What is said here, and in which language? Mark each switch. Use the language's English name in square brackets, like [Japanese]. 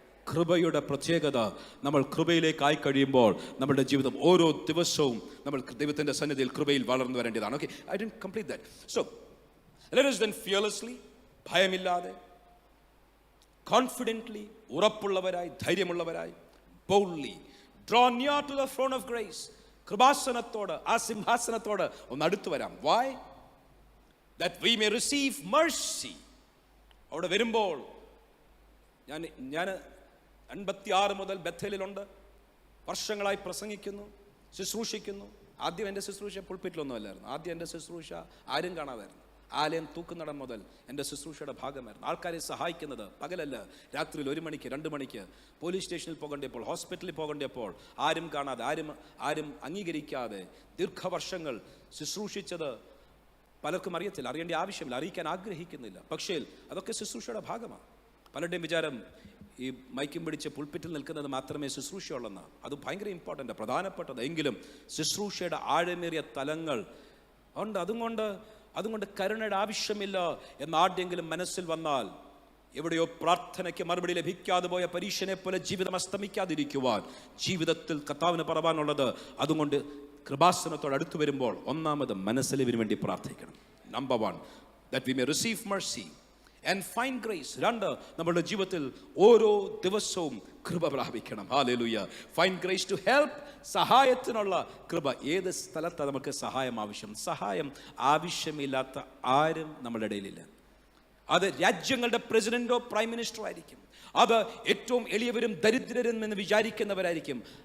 [Malayalam] കൃപയുടെ പ്രത്യേകത, നമ്മൾ കൃപയിലേക്കായി കഴിയുമ്പോൾ നമ്മുടെ ജീവിതം ഓരോ ദിവസവും നമ്മൾ ദൈവത്തിൻ്റെ സന്നിധിയിൽ കൃപയിൽ വളർന്നു വരേണ്ടതാണ്. [English] Okay, I didn't complete that. So let us then fearlessly, [Malayalam] ഭയമില്ലാതെ, [English] confidently, [Malayalam] ഉറപ്പുള്ളവരായി, ധൈര്യമുള്ളവരായി, [English] boldly draw near to the throne of grace, [Malayalam] കൃപാസനത്തോട്, ആ സിംഹാസനത്തോട് ഒന്ന് അടുത്തു വരാം. [English] Why? That we may receive mercy. [Malayalam] അവിടെ വരുമ്പോൾ ഞാൻ 86 മുതൽ ബഥേലിലുണ്ട്, വർഷങ്ങളായി പ്രസംഗിക്കുന്നു, ശുശ്രൂഷിക്കുന്നു. ആദ്യം എൻ്റെ ശുശ്രൂഷ പുൾപിറ്റിലൊന്നും അല്ലായിരുന്നു. ആദ്യം എൻ്റെ ശുശ്രൂഷ ആരും കാണാതായിരുന്നു. ആലയം തൂക്കുന്നിടം മുതൽ എൻ്റെ ശുശ്രൂഷയുടെ ഭാഗമായിരുന്നു. ആൾക്കാരെ സഹായിക്കുന്നത് പകലല്ല, രാത്രിയിൽ 1 മണിക്ക് 2 മണിക്ക് പോലീസ് സ്റ്റേഷനിൽ പോകേണ്ടപ്പോൾ, ഹോസ്പിറ്റലിൽ പോകേണ്ടപ്പോൾ ആരും കാണാതെ, ആരും അംഗീകരിക്കാതെ ദീർഘവർഷങ്ങൾ ശുശ്രൂഷിച്ചത് പലർക്കും അറിയത്തില്ല, അറിയേണ്ട ആവശ്യമില്ല, അറിയിക്കാൻ ആഗ്രഹിക്കുന്നില്ല. പക്ഷേ അതൊക്കെ ശുശ്രൂഷയുടെ ഭാഗമാണ്. പലരുടെയും വിചാരം ഈ മൈക്കും പിടിച്ച് പുൾപിറ്റിൽ നിൽക്കുന്നത് മാത്രമേ ശുശ്രൂഷയുള്ളെന്നാണ്. അത് ഭയങ്കര ഇമ്പോർട്ടൻ്റ്, പ്രധാനപ്പെട്ടത്. എങ്കിലും ശുശ്രൂഷയുടെ ആഴമേറിയ തലങ്ങൾ ഉണ്ട്. അതുകൊണ്ട് കരുണയുടെ ആവശ്യമില്ല എന്ന് ആദ്യമെങ്കിലും മനസ്സിൽ വന്നാൽ, എവിടെയോ പ്രാർത്ഥനയ്ക്ക് മറുപടി ലഭിക്കാതെ പോയ പരീക്ഷനെ പോലെ ജീവിതം അസ്തമിക്കാതിരിക്കുവാൻ ജീവിതത്തിൽ കർത്താവിന് പറവാനുള്ളത്. അതുകൊണ്ട് കൃപാസനത്തോട് അടുത്തു വരുമ്പോൾ ഒന്നാമത് മനസ്സിലിന് വേണ്ടി പ്രാർത്ഥിക്കണം. [English] Number 1, that we may receive mercy and find grace. [Malayalam] 2, നമ്മുടെ ജീവിതത്തിൽ ഓരോ ദിവസവും കൃപ പ്രാപിക്കണം. Hallelujah. [English] find grace to help, [Malayalam] സഹായത്തിനുള്ള കൃപ. ഏത് സ്ഥലത്താണ് നമുക്ക് സഹായം ആവശ്യം? സഹായം ആവശ്യമില്ലാത്ത ആരും നമ്മുടെ ഇടയിലില്ല. അത് രാജ്യങ്ങളുടെ പ്രസിഡന്റോ പ്രൈം മിനിസ്റ്ററോ ആയിരിക്കും. അത് ഏറ്റവും എളിയവരും ദരിദ്രരും എന്ന് വിചാരിക്കുന്നവരായിരിക്കും.